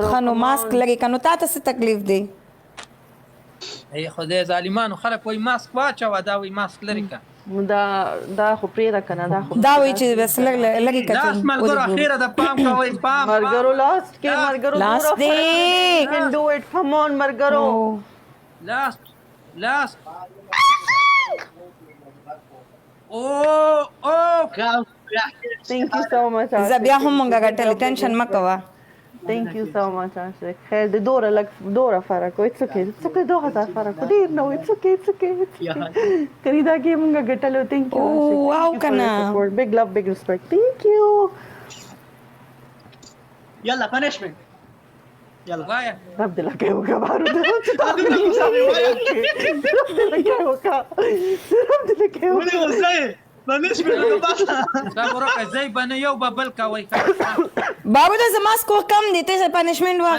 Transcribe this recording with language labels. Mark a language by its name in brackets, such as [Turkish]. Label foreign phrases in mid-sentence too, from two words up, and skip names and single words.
[Pashto] ښه نو ماسک لرې که نو تا ته څه تکلیف دی ای خدای ظالمانو خلک وایي ماسک واچوه دا وایي ماسک لرې که دا خو پرېږده که نه دا خو دا وایي چې بس لرې که لاس ملګرو اخیره د پام کوئ پام مرګرو لاست کې مرګرو لاس دی [English] can do it come on مرګرو [Pashto] لاس او [English] thank you so much [Pashto] زه بیا هم مونږه ګټلې ټینشن مه کوه [English] thank you so much [Pashto] عاشق خیر د دوره فرق وي څه کې 2000 فرق ډیر نه وي څه کې کړي دا کې مونږه ګټلو [English] thank you [Pashto] واو کنه [English] big love big respect thank you [Pashto] يلا punishment يلا وایا رب دې لکه وکړه بارو دې رب دې لکه ولي وزاي punishment لو بس صبر وکړه زی بنه یو ببل کوي بابا دا زما سکور کم دی ته پنشمنت ورکړه